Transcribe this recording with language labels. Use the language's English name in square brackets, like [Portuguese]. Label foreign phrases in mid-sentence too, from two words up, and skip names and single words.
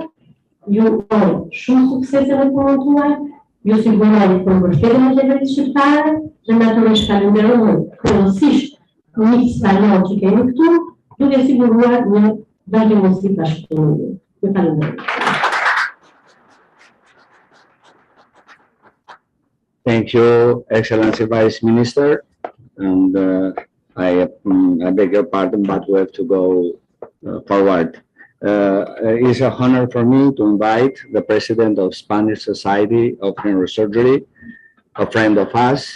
[Albanian] Ju uroj shumë suksese në punën tuaj, ju siguroj për mbështetjen e qeverisë shqiptare dhe natyrisht falenderoj kryesisht një spanjol që kemi këtu, duke siguruar një vazhdimësi bashkëpunimi. Ju falenderoj. [English] Thank you, Excellency Vice Minister. And I beg your pardon, but we have to go forward. It's an honor for me to invite the President of Spanish Society of Neurosurgery, a friend of us.